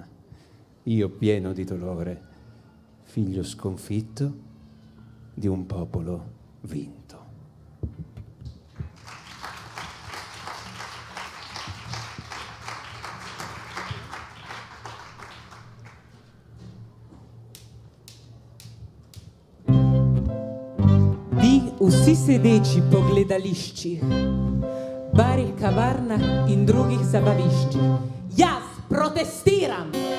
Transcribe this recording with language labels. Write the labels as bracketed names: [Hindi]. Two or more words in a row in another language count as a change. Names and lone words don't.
[Italian] Io pieno di dolore, figlio sconfitto di un popolo vinto. [Slovenian] Vi vsi sedeči po gledališčih, barih, kavarnah in drugih zabaviščih. Jaz protestiram!